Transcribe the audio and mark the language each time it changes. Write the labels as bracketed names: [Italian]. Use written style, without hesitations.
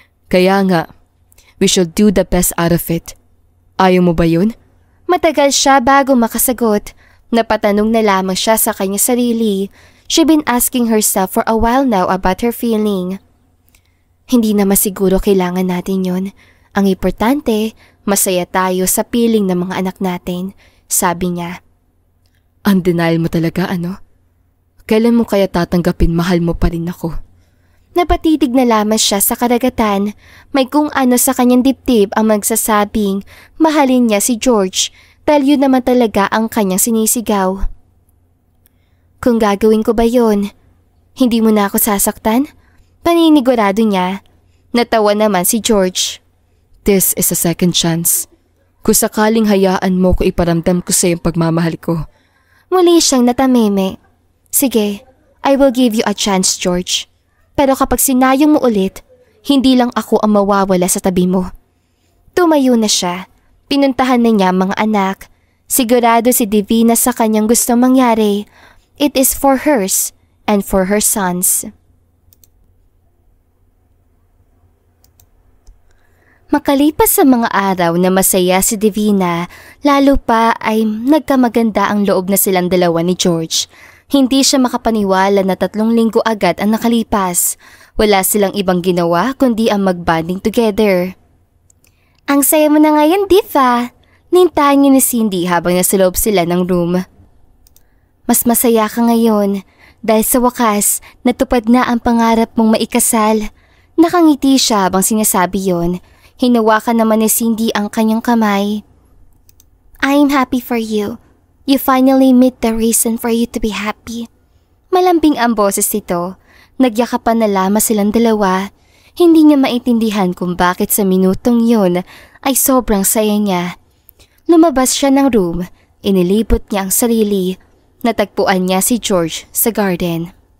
[Filipino] Kaya nga, [English] we should do the best out of it. [Filipino] Ayaw mo ba yun? Matagal siya bago makasagot. Napatanong na lamang siya sa kanya sarili. [English] She'd been asking herself for a while now about her feeling. [Filipino] Hindi naman siguro kailangan natin yun. Ang importante, masaya tayo sa piling ng mga anak natin, sabi niya. Ang denial mo talaga, ano? Kailan mo kaya tatanggapin mahal mo pa rin ako? Napatitig na lamang siya sa karagatan. May kung ano sa kanyang dibdib ang magsasabing mahalin niya si George dahil yun naman talaga ang kanyang sinisigaw. Kung gagawin ko ba yun, hindi mo na ako sasaktan? Paninigurado niya. Natawa naman si George. [English] This is a second chance. [Filipino] Kung sakaling hayaan mo ko iparamdam ko sa iyong pagmamahal ko. Muli siyang natameme. Sige, [English] I will give you a chance, George. [Filipino] Pero kapag sinayang mo ulit, hindi lang ako ang mawawala sa tabi mo. Tumayo na siya. Pinuntahan na niya ang mga anak. Sigurado si Divina sa kanyang gustong mangyari. [English] It is for hers and for her sons. [Filipino] Makalipas sa mga araw na masaya si Divina, lalo pa ay nagkamaganda ang loob na silang dalawa ni George. Hindi siya makapaniwala na 3 linggo agad ang nakalipas. Wala silang ibang ginawa kundi ang mag-bonding together. Ang saya mo na ngayon, Diva. Nintahan niya ni Cindy habang nasa loob sila ng room. Mas masaya ka ngayon dahil sa wakas natupad na ang pangarap mong maikasal. Nakangiti siya habang sinasabi yon. Hinawakan naman ni Cindy ang kanyang kamay. [English] I'm happy for you. You finally meet the reason for you to be happy. [Filipino] Malambing ang boses nito. Nagyakapan na lamang silang dalawa. Hindi niya maintindihan kung bakit sa minutong yun ay sobrang saya niya. Lumabas siya ng room. Inilibot niya ang sarili. Natagpuan niya si George sa garden.